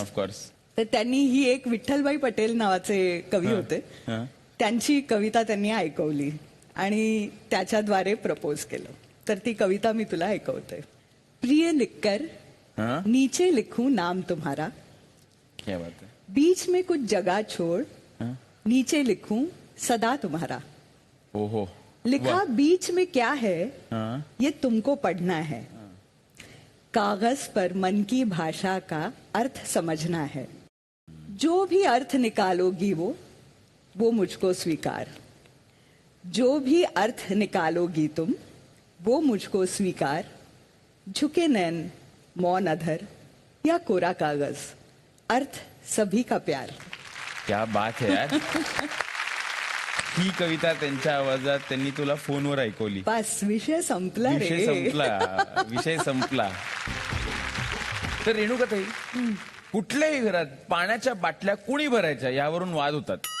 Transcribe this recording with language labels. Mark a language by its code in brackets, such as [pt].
[en] Of course. [mr] तर त्यांनी ही एक विठ्ठलभाई पटेल नावाचे कवी होते, त्यांची कविता त्यांनी ऐकवली आणि त्याच्याद्वारे प्रपोज केलं. तर ती कविता मी तुला ऐकवते. [hi] प्रिय लिखकर नीचे लिखूं नाम तुम्हारा, क्या बात है. बीच में कुछ जगह छोड़ नीचे लिखूं सदा तुम्हारा. ओहो. लिखा बीच में क्या है हाँ. ये तुमको पढ़ना है. कागज पर मन की भाषा का अर्थ समझना है. जो भी अर्थ निकालोगी वो मुझको स्वीकार. जो भी अर्थ निकालोगी तुम वो मुझको स्वीकार. झुके नैन मौन अधर या कोरा कागज, अर्थ सभी का प्यार. क्या बात है यार. [mr] ही कविता त्यांच्या आवाजात त्यांनी तुला फोनवर ऐकवली. बस विषय संपला विषय संपला. विषय संपला. तर रेणुकाताई, कुठल्याही घरात पाण्याच्या बाटल्या कुणी भरायच्या यावरून वाद होतात.